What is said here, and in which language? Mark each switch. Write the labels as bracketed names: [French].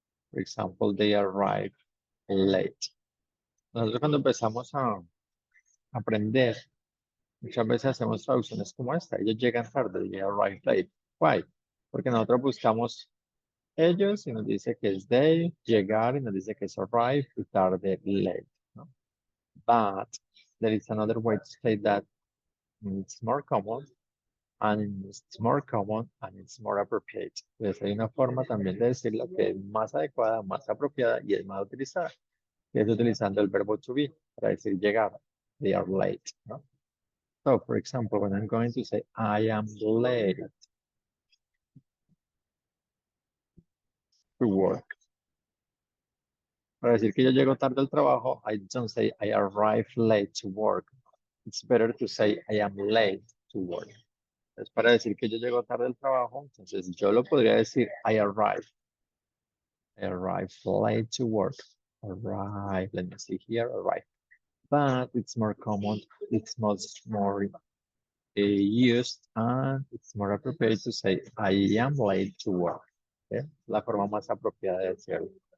[English] For example, they arrive late. [Spanish] Nosotros cuando empezamos a aprender, muchas veces hacemos traducciones como esta. Ellos llegan tarde, [English] they arrive late. Why? [Spanish] Porque nosotros buscamos ellos y nos dice que es they, llegar y nos dice que es arrive y tarde, late. ¿No? [English] But there is another way to say that it's more common and it's more common and it's more appropriate. [Spanish] Entonces hay una forma también de decirlo que es más adecuada, más apropiada y es más utilizada. Que es utilizando el verbo to be para decir llegar. [English] They are late. ¿No? So, for example, when I'm going to say I am late to work. [Spanish] Para decir que yo llego tarde al trabajo, [English] I don't say I arrive late to work. It's better to say I am late to work. [Spanish] Es para decir que yo llego tarde al trabajo, entonces yo lo podría decir [English] I arrive late to work. Arrive, let me see here, arrive. But it's more common, it's much more used and it's more appropriate to say I am late to work. ¿Okay? [Spanish] La forma más apropiada de decirlo.